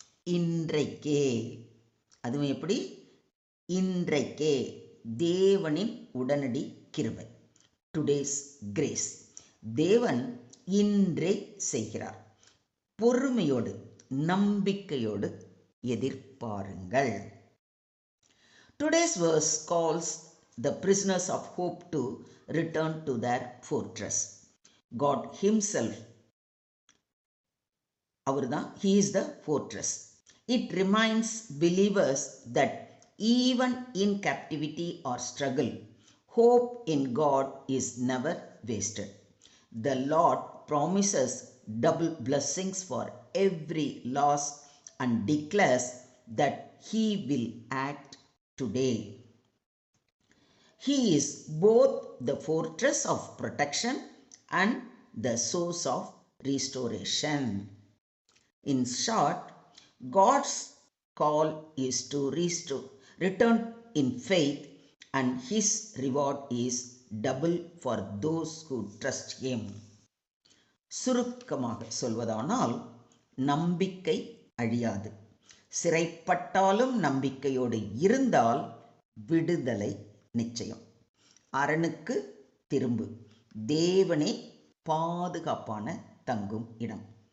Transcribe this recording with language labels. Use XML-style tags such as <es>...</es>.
<ta>இன்றைக்கே, அதுவும் எப்படி? இன்றைக்கே தேவனின் உடனடி கிருபை,</ta> <en>Today's grace.</en> <ta>தேவன் இன்றே செய்கிறார். பொறுமையோடு நம்பிக்கையோடு எதிர்பாருங்கள்.</ta> <en>Today's verse calls the prisoners of hope to return to their fortress. God himself, he is the fortress. It reminds believers that even in captivity or struggle, hope in God is never wasted. The Lord promises double blessings for every loss and declares that he will act today. He is both the fortress of protection and the source of restoration. In short, God's call is to return in faith, and his reward is double for those who trust him.</en> <ta>சுருக்கமாக சொல்வதானால், நம்பிக்கை அழியாது. சிறைப்பட்டாலும் நம்பிக்கையோடு இருந்தால் விடுதலை நிச்சயம். அரணுக்கு திரும்பு. தேவனே பாதுகாப்பான தங்கும் இடம்.</ta>